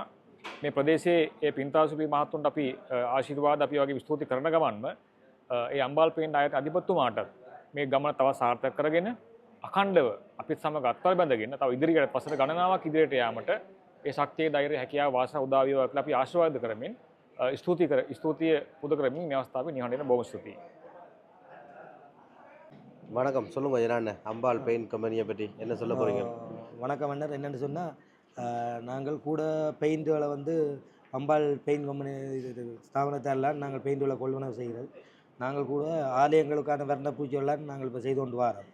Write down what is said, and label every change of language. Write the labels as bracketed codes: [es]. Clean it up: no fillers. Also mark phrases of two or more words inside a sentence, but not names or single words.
[si] මේ ප්‍රදේශයේ ඒ පින්තල් ශිල්පී මහත්තුරුන්ට අපි ආශිර්වාද අපි වගේ ස්තුති කරන ගමන්ම ඒ අම්බාල් පේන්ට් ආයතන අධිපතිතුමාට මේ ගමන තව සාර්ථක කරගෙන අඛණ්ඩව අපිත් සමග අත්වල බැඳගෙන තව ඉදිරියට පසට ගණනාවක් ඉදිරියට යාමට ඒ ශක්තිය ධෛර්ය හැකියාව වාසනාව උදා වේවා කියලා අපි ආශිර්වාද කරමින් ස්තුතිය පුද කරමින් මේ අවස්ථාවේ නිහඬ වෙන බොහොම ස්තුතියි. [ta] வணக்கம். சொல்லுங்க என்னென்ன அம்பாள் பெயிண்ட் கம்பெனியை பற்றி என்ன சொல்ல போறீங்க? வணக்கம் அண்ணர். என்னென்னு சொன்னால் நாங்கள் கூட பெயிண்ட்டுகளை வந்து அம்பாள் பெயிண்ட் கம்பெனி ஸ்தாபனத்தால் நாங்கள் பெயிண்ட்டுகளை கொள்வனவு செய்கிறது. நாங்கள் கூட ஆலயங்களுக்கான வர்ணப்பூச்சிகள்லாம் நாங்கள் இப்போ செய்து கொண்டு வரோம்.